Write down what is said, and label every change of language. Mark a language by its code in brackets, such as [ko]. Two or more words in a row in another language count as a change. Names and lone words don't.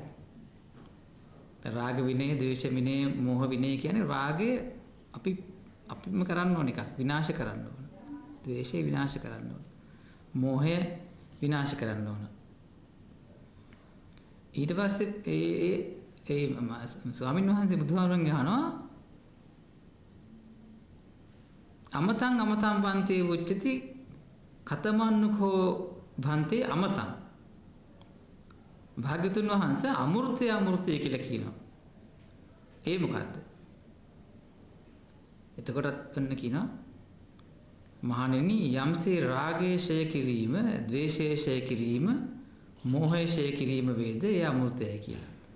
[si] රාග විනය, ද්වේෂ විනය, මෝහ විනය කියන්නේ රාගය අපිම කරන්න ඕන එකක්. විනාශ කරන්න ඕන. ද්වේෂය විනාශ කරන්න ඕන. මෝහය විනාශ කරන්න ඕන. ඊට පස්සේ ඒ ස්වාමීන් වහන්සේ බුදුහාමුදුරන්ගෙන් අහනවා [pi] අමතං බන්තේ උච්චති කතමන්නුකෝ බන්තේ අමතං. [si] භාග්‍යතුන් වහන්සේ අමෘතය කියලා කියනවා. ඒ මොකද්ද? එතකොටත් ඔන්න කියනවා මහණෙනි යම්සේ රාගයේ ඡය කිරීම, ද්වේෂයේ ඡය කිරීම, මෝහයේ ඡය කිරීම වේද ඒ අමෘතයයි කියලා.